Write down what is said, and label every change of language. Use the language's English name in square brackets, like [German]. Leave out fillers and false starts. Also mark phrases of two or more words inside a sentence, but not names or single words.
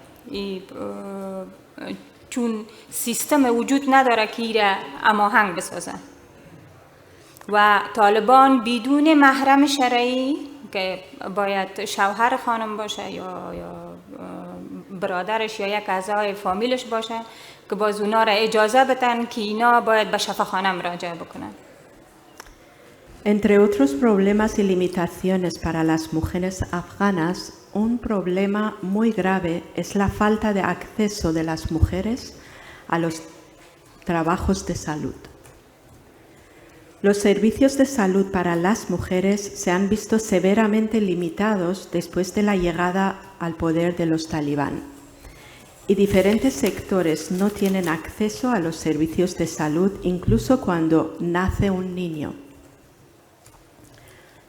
[Persian] چون سیستم وجود نداره که ایره هماهنگ بسازه و طالبان بدون محرم شرعی که باید شوهر خانم باشه یا برادرش یا یک اعضای فامیلش باشه که باز اونا را اجازه بدن که اینا باید به شفاخانه مراجعه بکنن. [Spanish] Entre otros problemas y limitaciones para las mujeres afganas, un problema muy grave es la falta de acceso de las mujeres a los trabajos de salud. Los servicios de salud para las mujeres se han visto severamente limitados después de la llegada al poder de los talibán, y diferentes sectores no tienen acceso a los servicios de salud incluso cuando nace un niño.